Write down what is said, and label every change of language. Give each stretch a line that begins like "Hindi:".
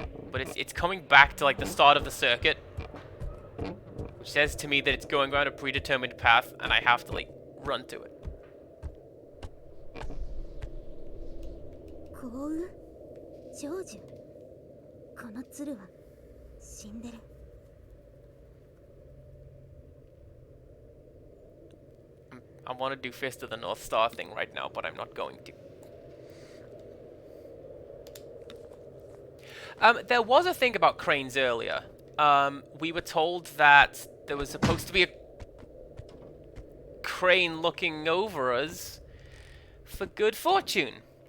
English: But it's coming back to, like, the start of the circuit, which says to me that it's going around a predetermined path, and I have to, like, run to it.
Japanese: 幸運成就この鶴は死んでる
English: I want to do Fist of the North Star thing right now, but I'm not going to. There was a thing about cranes earlier. We were told that there was supposed to be a crane looking over us for good fortune.